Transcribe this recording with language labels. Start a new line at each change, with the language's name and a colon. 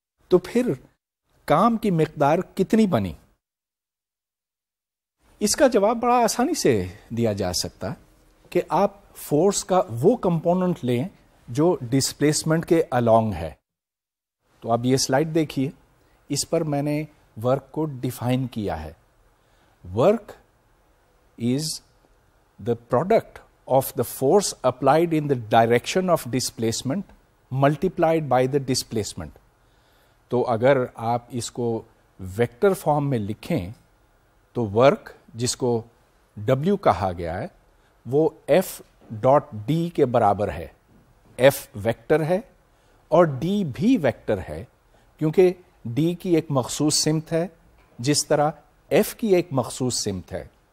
Urdu: تو پھر کام کی مقدار کتنی بنی؟ اس کا جواب بڑا آسانی سے دیا جا سکتا کہ آپ فورس کا وہ کمپوننٹ لیں جو ڈسپلیسمنٹ کے along ہے. تو اب یہ سلائڈ دیکھیے، اس پر میں نے ورک کو ڈیفائن کیا ہے.
English: Work is the product of the force applied in the direction of displacement multiplied by the displacement.
Urdu: تو اگر آپ اس کو ویکٹر فارم میں لکھیں تو ورک، جس کو W کہا گیا ہے، وہ ایف ڈاٹ ڈی کے برابر ہے. ایف ویکٹر ہے اور ڈی بھی ویکٹر ہے، کیونکہ ڈی کی ایک مخصوص سمت ہے جس طرح ایف کی ایک مخصوص سمت ہے.